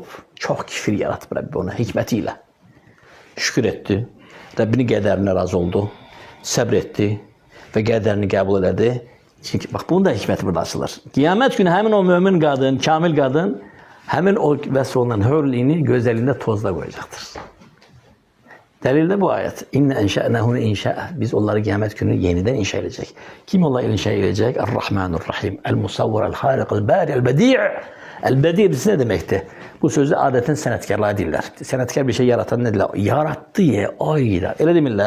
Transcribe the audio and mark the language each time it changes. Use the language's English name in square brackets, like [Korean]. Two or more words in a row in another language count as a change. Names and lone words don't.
[Azerbaijani] Çox kifir yaratıb Rəbbi ona hikməti ilə. Şükür etdi, Rəbbinin qədərinə razı oldu, səbr etdi və qədərini qəbul elədi. Çünki, bax, bunun da hikməti burada açılır. Qiyamət günü həmin o mömin qadın, kamil qadın, həmin o vəsf olunan [Arabic] حور العين [Azerbaijani] gözəliyində tozda qoyacaqdır. [Turkish] Delil de bu ayet. [Arabic] إنا أنشأناهن إنشاء. [Turkish] Biz onları kıyamet günü yeniden inşa edecek. Kim onları inşa edecek? Er-Rahmanur-Rahim. El-Musavvir, El-Halik, El-Bari, El-Bedi'. El-Bedi' ne demekti? Bu sözü adeten senetkarlar diller. Senetkar bir şey yaratan nedir? Yarattı ya, ayda. Öyle demirler.